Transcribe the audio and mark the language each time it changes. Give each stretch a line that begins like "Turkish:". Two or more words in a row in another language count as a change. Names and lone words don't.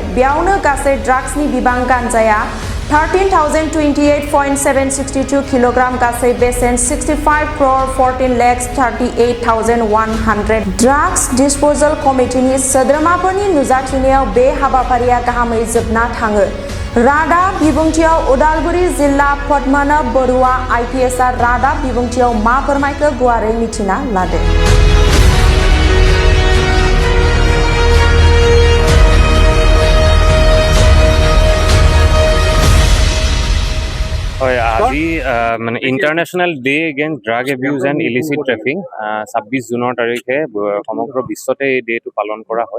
Bodo: बेयावनो गासै ड्राग्सनि बिबां गांजाया 13,028.762 किल'ग्राम, गासै बेसेन 65,14,38,100। ड्राग्स डिसपोजल कमिटिनि सोद्रोमाफोरनि नुजाथिनायाव बे हाबाफारिया गाहामै जोबना थाङो। रादाब बिबुंथियाव उदालगुरि जिल्ला पद्मनाभ बरुवा आइपिएसआ रादाब बिबुंथियाव मा फोरमायखो गुवारै मिथिना लादो।
Assamese: আজি মানে ইণ্টাৰনেশ্যনেল ডে এগেইনষ্ট ড্ৰাগ এবিউজ এণ্ড ইলিচিট ট্ৰেফিং 26 জুনৰ তাৰিখে সমগ্ৰ বিশ্বতে এই ডেটো পালন কৰা হয়।